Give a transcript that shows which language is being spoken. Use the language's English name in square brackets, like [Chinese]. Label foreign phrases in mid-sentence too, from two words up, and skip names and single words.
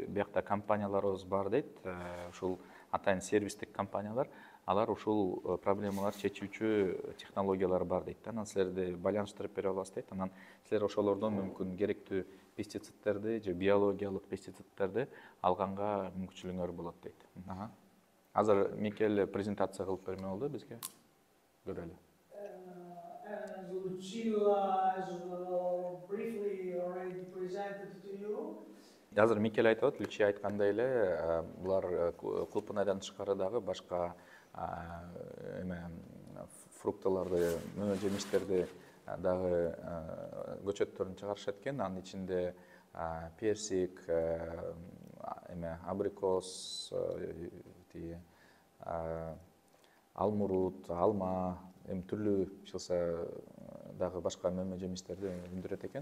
[Kyrgyz] Биякта компанияларыбыз бар дейт, ушул атайын сервистик компаниялар, алар ушул проблемалар чечүүчү технологиялар бар дейт. Анан силерди байланыштырып бере алабыз дейт. Анан силер ошолордон мүмкүн керектүү пестицидтерди же биологиялык пестицидтерди алганга мүмкүнчүлүгүңөр болот дейт. Азыр Микеле презентация кылып берме болду бизге. Көрөлү. [English] As Lucio has briefly already presented to you, [Kyrgyz] Азыр Микеле айтып атат, Лючи айткандай эле, булар кулпунайдан тышкары дагы башка фрукталарды, жемиштерди дагы көчөттөрүн чыгарышат экен. Анын ичинде персик, абрикос, алмурут, алма, түрлүү чылса дагы башка жемиштерди өндүрөт экен.